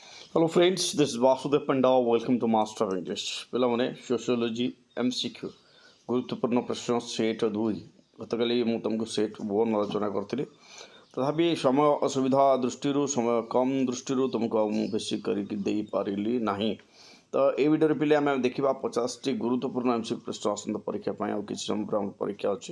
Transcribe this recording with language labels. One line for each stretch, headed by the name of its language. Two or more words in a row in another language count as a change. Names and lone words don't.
English: Hello friends, this is Vasudev Panda. Welcome to Master of English.
Odia: ପିଲାମାନେ ସୋସିଓଲୋଜି MCQ ଗୁରୁତ୍ୱପୂର୍ଣ୍ଣ ପ୍ରଶ୍ନ ସେଟ୍ 2 ଗତକାଲି ମୁଁ ତୁମକୁ ସେଟ୍ 1 ଆଲୋଚନା କରିଥିଲି। ତଥାପି ସମୟ ଅସୁବିଧା ଦୃଷ୍ଟିରୁ ସମୟ କମ୍ ଦୃଷ୍ଟିରୁ ତୁମକୁ ମୁଁ ବେଶୀ କରିକି ଦେଇପାରିଲି ନାହିଁ। ତ এই ଭିଡ଼ିଓରେ ପିଲେ ଆମେ ଦେଖିବା 50ଟି ଗୁରୁତ୍ୱପୂର୍ଣ୍ଣ MCQ ପ୍ରଶ୍ନ ଆସନ୍ତା ପରୀକ୍ଷା ପାଇଁ ଆଉ କିଛି ସମୟ ପରେ ପରୀକ୍ଷା ଅଛି।